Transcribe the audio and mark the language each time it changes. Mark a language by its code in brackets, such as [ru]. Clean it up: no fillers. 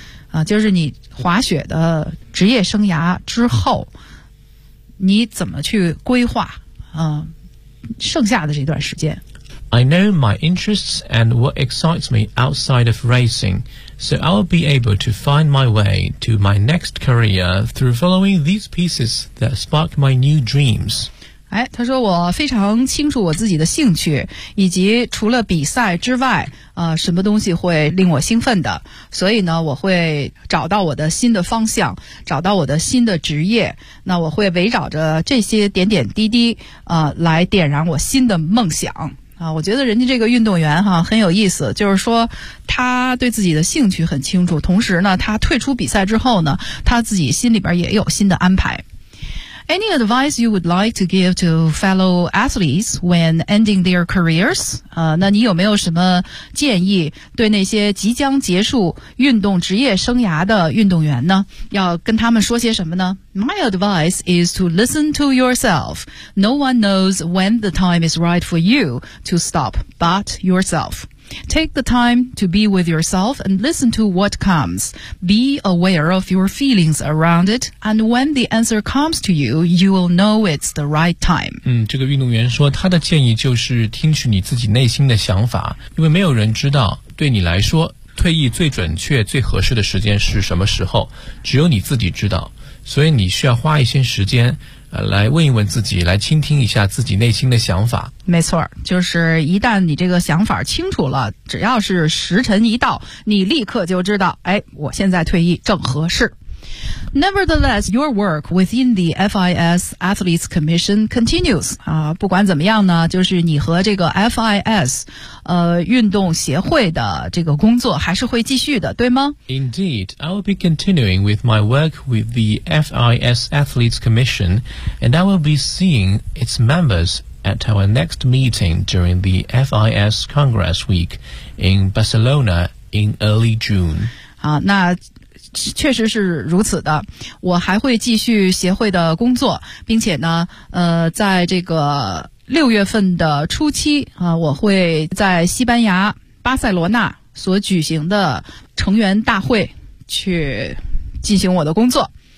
[zh] 啊，就是你滑雪的职业生涯之后你怎么去规划剩下的这段时间。 [en] I know my interests and what excites me outside of racing, so I'll be able to find my way to my next career through following these pieces that spark my new dreams. [zh] 哎，他说我非常清楚我自己的兴趣，以及除了比赛之外，什么东西会令我兴奋的，所以呢，我会找到我的新的方向，找到我的新的职业，那我会围绕着这些点点滴滴，来点燃我新的梦想。我觉得人家这个运动员哈很有意思，就是说他对自己的兴趣很清楚，同时呢他退出比赛之后呢他自己心里边也有新的安排。 [en] Any advice you would like to give to fellow athletes when ending their careers? [zh] 那你有没有什么建议对那些即将结束运动职业生涯的运动员呢，要跟他们说些什么呢？ [en] My advice is to listen to yourself. No one knows when the time is right for you to stop but yourself. Take the time to be with yourself and listen to what comes. Be aware of your feelings around it and when the answer comes to you, you will know it's the right time. [zh] 这个运动员说他的建议就是听取你自己内心的想法，因为没有人知道对你来说退役最准确最合适的时间是什么时候，只有你自己知道，所以你需要花一些时间来问一问自己，来倾听一下自己内心的想法。没错，就是一旦你这个想法清楚了，只要是时辰一到，你立刻就知道，哎，我现在退役正合适。 [en] Nevertheless, your work within the FIS Athletes Commission continues. [zh] 不管怎么样呢，就是你和这个 FIS, 运动协会的这个工作还是会继续的，对吗？ [en] Indeed, I will be continuing with my work with the FIS Athletes Commission, and I will be seeing its members at our next meeting during the FIS Congress Week in Barcelona in early June. [zh] 那确实是如此的，我还会继续协会的工作，并且呢，在这个六月份的初期啊，我会在西班牙巴塞罗那所举行的成员大会去进行我的工作。